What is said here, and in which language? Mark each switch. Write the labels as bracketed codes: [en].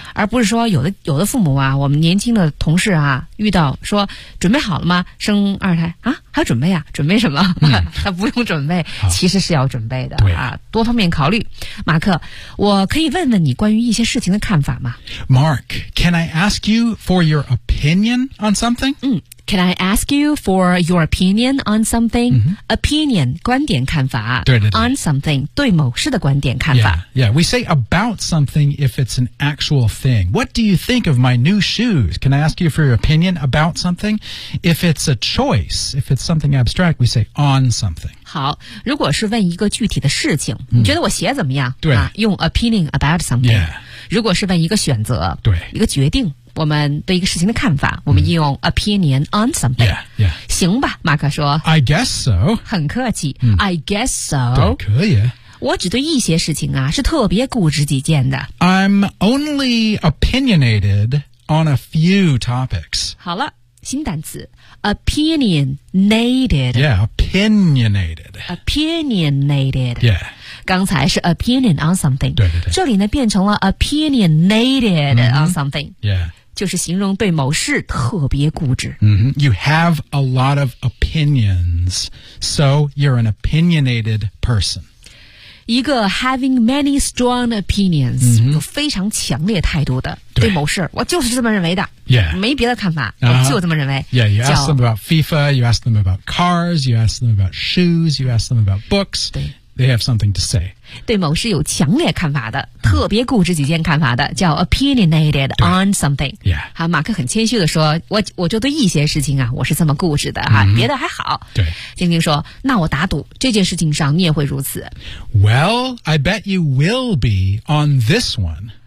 [zh] 而不是说有的父母啊，我们年轻的同事啊，遇到说准备好了吗？生二胎啊？还准备啊？准备什么？他不用准备，其实是要准备的。对啊，多方面考虑。马克，我可以问问你关于一些事情的看法吗 [en] ？Mark, can I ask you for your opinion on something? Can I ask you for your opinion on something?、 Mm-hmm. [zh] Opinion, 观点看法。对。 [en] On something, [zh] 对某事的观点看法。 [en] Yeah, we say about something if it's an actual thing. What do you think of my new shoes? Can I ask you for your opinion about something? If it's a choice, if it's something abstract, we say on something. [zh] 好，如果是问一个具体的事情，你觉得我鞋怎么样？对。啊，用 [en] opinion about something. Yeah. [zh] 如果是问一个选择，对，一个决定。我们对一个事情的看法，我们应用 [en] opinion on something. Yeah, yeah. [zh] 行吧，马克说。 [en] I guess so. [zh] 很客气。 [en] I guess so. [zh] 对，可以。我只对一些事情啊是特别固执己见的。 [en] I'm only opinionated on a few topics. [zh] 好了，新单词 opinionated. [en] Yeah, opinionated. Opinionated. Yeah. [zh] 刚才是 [en] opinion on something. [zh] 对对对。这里呢变成了 [en] opinionated on something. Yeah. [zh] 就是形容对某事特别固执。 [en] Mm-hmm. You have a lot of opinions, so you're an opinionated person. [zh] 一个 [en] having many strong opinions,、 mm-hmm. [zh] 有非常强烈态度的 对某事，我就是这么认为的。 [en] Yeah. [zh] 没别的看法、uh-huh. 我就这么认为。 [en] Yeah, you ask them about FIFA, you ask them about cars, you ask them about shoes, you ask them about books. [zh] 对。 [en] They have something to say. [zh] 对某事有强烈看法的，特别固执己见看法的，叫 [en] opinionated on something. Yeah. [zh] 好，马克很谦虚地说，我就对一些事情啊，我是这么固执的哈、 mm-hmm. 别的还好。对。晶晶说，那我打赌，这件事情上你也会如此。 [en] Well, I bet you will be on this one.